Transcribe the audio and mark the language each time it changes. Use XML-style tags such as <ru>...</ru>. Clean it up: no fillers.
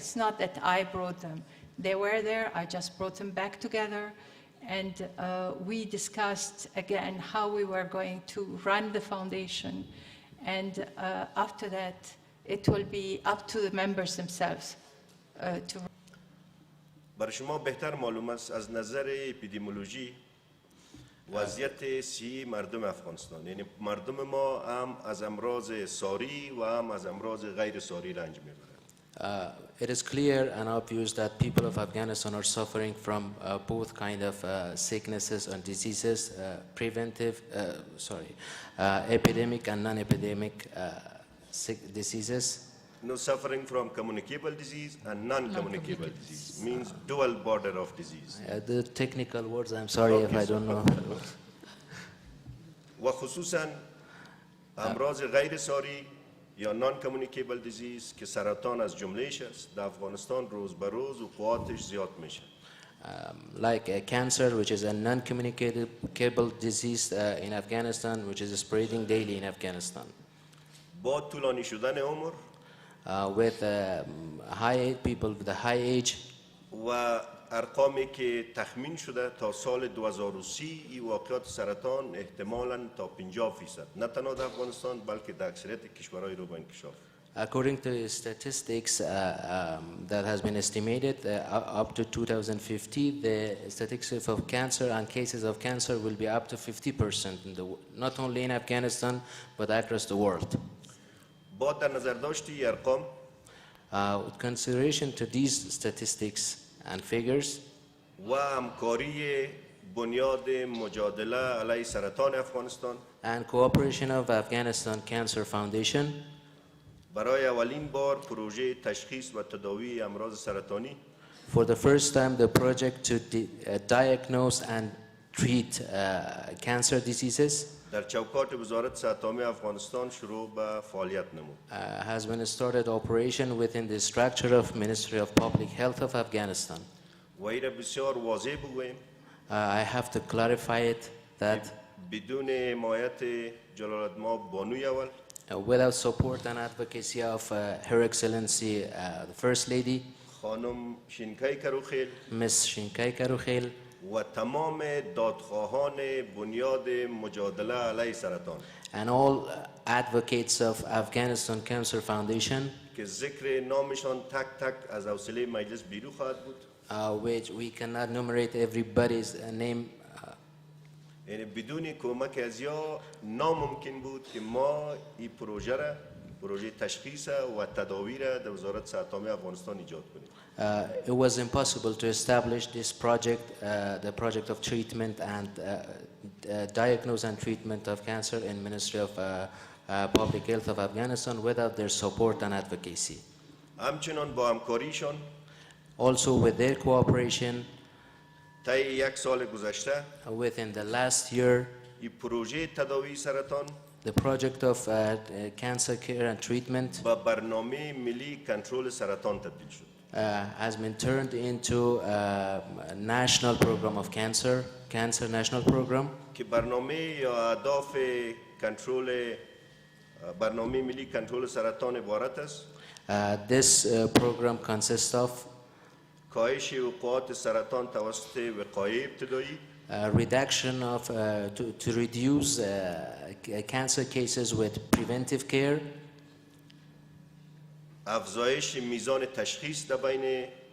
<en>It's not that I brought them. They were there, I just brought them back together. And we discussed again how we were going to run the foundation. And after that, it will be up to the members themselves to.</en> <fa>برای شما بهتر معلوم است از نظر اپیدمیولوژی وضعیت صحی مردم افغانستان، یعنی مردم ما هم از امراض ساری و هم از امراض غیر ساری رنج میبرند.</fa> <en>It is clear and obvious that people of Afghanistan are suffering from both kind of sicknesses and diseases, epidemic and non-epidemic diseases. No, suffering from communicable disease and non-communicable disease means dual border of disease. The technical words, I'm sorry if I don't know.</en> <fa>و خصوصا امراض غیر ساری یا</fa> <en>non-communicable disease</en> <fa>که سرطان از جملهش است، در افغانستان روز به روز وقوعاتش زیاد میشه.</fa> <en>Like cancer, which is a non-communicable disease in Afghanistan, which is spreading daily in Afghanistan.</en> <fa>با طولانی شدن عمر</fa> <en>with people with a high age</en> <fa>و ارقامی که تخمین شده تا سال 2030 این واقعات سرطان احتمالاً تا 50% نه تنها در افغانستان بلکه در اکثریت کشورهای رو به انکشاف.</fa> <en>According to statistics that has been estimated, up to 2050, the statistics of cancer and cases of cancer will be up to 50%, not only in Afghanistan, but across the world.</en> <fa>با در نظر داشتی ارقام</fa> <en>with consideration to these statistics and figures</en> <fa>و همکاری بنیاد مجادله علیه سرطان افغانستان</fa> <en>and cooperation of Afghanistan Cancer Foundation,</en> <fa>برای اولین بار پروژه تشخیص و تداوی امراض سرطانی</fa> <en>for the first time the project to diagnose and treat cancer diseases</en> <fa>در چوکات وزارت صحت عامه افغانستان شروع به فعالیت نمود.</fa> <en>has been started operation within the structure of Ministry of Public Health of Afghanistan.</en> <fa>و این بسیار واضح بگویم</fa> <en>I have to clarify it that</en> <fa>بدون حمایت جلالتمآب بانوی اول</fa> <en>without support and advocacy of Her Excellency the First Lady,</en> <fa>خانم شینکای کروخیل</fa> <en>Ms. Shinkai Karukhel,</en> <fa>و تمام دادخواهان بنیاد مجادله علیه سرطان</fa> <en>and all advocates of Afghanistan Cancer Foundation,</en> <fa>که ذکر نامشان تک تک از حوصله مجلس بیرون خواهد بود.</fa> <en>which we cannot enumerate everybody's name.</en> <fa>یعنی بدون کمک از یا ناممکن بود که ما این پروژه تشخیص و تداوی را در وزارت صحت عامه افغانستان ایجاد کنیم.</fa> <en>It was impossible to establish this project, the project of treatment and diagnose and treatment of cancer in Ministry of Public Health of Afghanistan without their support and advocacy.</en> <fa>همچنان با همکاریشان</fa> <en>Also with their cooperation,</en> <fa>طی یک سال گذشته</fa> <en>within the last year,</en> <fa>این پروژه تداوی سرطان</fa> <en>the project of cancer care and treatment</en> <fa>با برنامه ملی کنترل سرطان تبدیل شد.</fa> <en>has been turned into a national program of cancer national program.</en> <fa>که برنامه یا اهداف کنترل برنامه ملی کنترل سرطان عبارت است</fa> <en>This program consists of</en> <fa>کاهش وقوعات سرطان توسط وقایع ابتدایی،</fa> <en>reduction of to reduce cancer cases with preventive care,</en> <fa>افزایش میزان تشخیص در بین</fa>